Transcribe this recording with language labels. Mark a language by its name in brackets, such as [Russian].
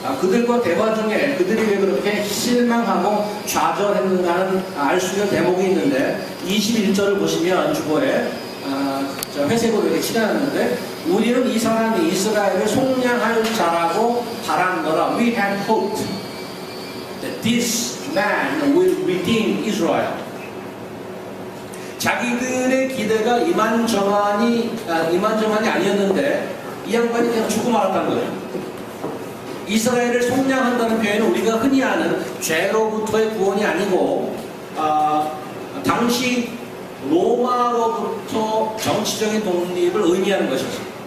[Korean] 그들과 대화 중에 그들이 왜 그렇게 실망하고 좌절했는가는 알 수 있는 대목이 있는데 21절을 보시면 주보에 회색으로 이렇게 칠해놨는데 우리는 이 사람이 이스라엘을 속량할 자라고 바란거라. [English] We had hoped that this man will redeem Israel. [Korean] 자기들의 기대가 이만저만이 아니었는데 이 양반이 그냥 죽고 말았다는 거예요. 이스라엘을 속량한다는 표현은 우리가 흔히 아는 죄로부터의 구원이 아니고 당시 로마로부터 정치적인 독립을 의미하는 것이죠.